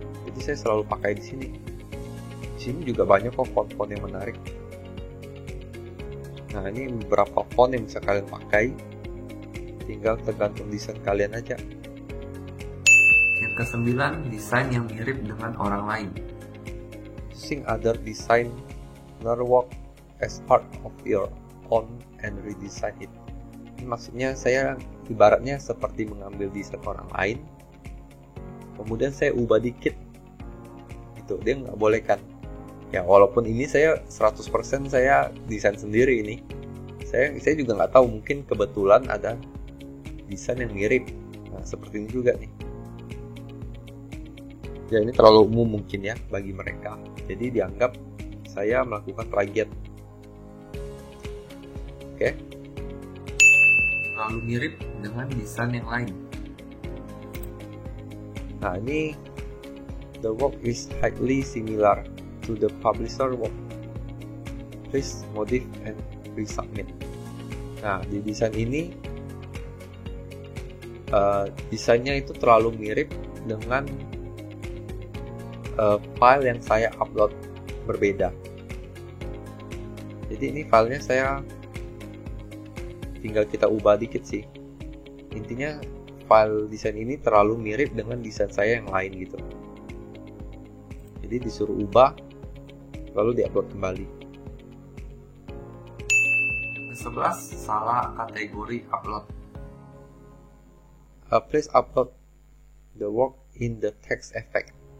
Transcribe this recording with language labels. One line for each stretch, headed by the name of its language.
Indonesian: Jadi saya selalu pakai di sini. Di sini juga banyak kok font-font yang menarik. Nah ini beberapa font yang bisa kalian pakai. Tinggal tergantung desain kalian aja. Yang ke-9, desain yang mirip dengan orang lain.
English: Using other designer work as part of your own and redesign it.
Indonesian: Ini maksudnya saya ibaratnya seperti mengambil desain orang lain, kemudian saya ubah dikit. Itu dia nggak boleh kan? Ya walaupun ini saya 100% saya desain sendiri ini. Saya juga nggak tahu, mungkin kebetulan ada desain yang mirip. Nah seperti ini juga nih. Ya ini terlalu umum mungkin ya bagi mereka. Jadi dianggap saya melakukan plagiat. Oke. Terlalu mirip dengan desain yang lain. Nah ini
English: the work is highly similar to the publisher work. Please modify and resubmit.
Indonesian: Nah di desain ini desainnya itu terlalu mirip dengan file yang saya upload berbeda. Jadi ini filenya saya tinggal kita ubah dikit sih. Intinya file desain ini terlalu mirip dengan desain saya yang lain gitu. Jadi disuruh ubah, lalu diupload kembali. Yang ke-11, salah kategori upload.
English: Please upload the work in the text effect.